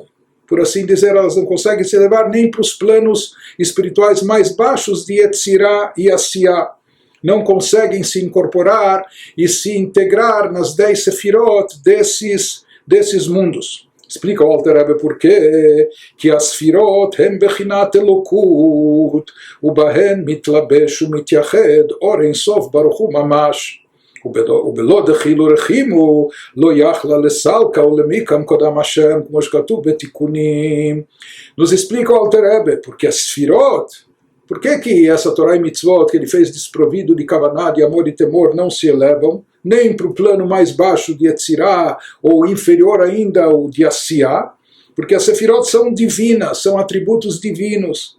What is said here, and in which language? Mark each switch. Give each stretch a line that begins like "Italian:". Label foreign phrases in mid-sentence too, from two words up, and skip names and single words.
Portuguese: Por assim dizer, elas não conseguem se elevar nem para os planos espirituais mais baixos de Yetzirah e Asiá. Não conseguem se incorporar e se integrar nas 10 sefirot desses mundos. Explica o Alter Rebbe por quê, que as sefirot
Hebrew: הן בחינת אלקות, ובהן מתלבש ומתייחד, אור אין סוף ברוך הוא ממש.
Aramaic: ובלא דחילו רחימו לא יכלה לסלקה ולמיקם קודם השם
Hebrew: כמו שכתוב בתיקונים.
Portuguese: Nos explica o Alter Rebbe porque as sefirot, por que essa Torá e mitzvot que ele fez desprovido de kavaná, de amor e temor, não se elevam nem para o plano mais baixo de Yetzirah ou inferior ainda o de Asiá? Porque as sefirot são divinas, são atributos divinos.